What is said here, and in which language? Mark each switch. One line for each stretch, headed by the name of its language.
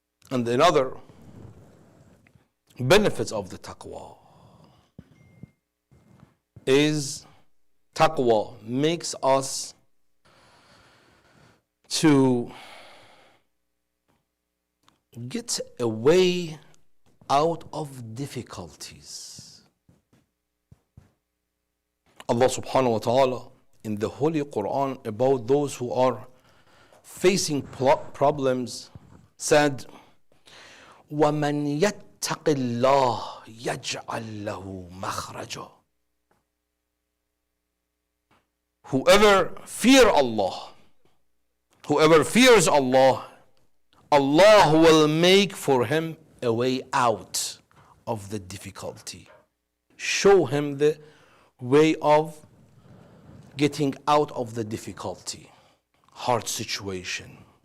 English: And another benefits of the taqwa is taqwa makes us to get a way out of difficulties. Allah subhanahu wa ta'ala in the Holy Quran about those who are facing problems said,
Arabic: وَمَنْ يَتَّقِ اللَّهِ يَجْعَلْ لَهُ مَخْرَجًا.
English: Whoever fears Allah, Allah will make for him a way out of the difficulty. Show him the way of getting out of the difficulty, hard situation.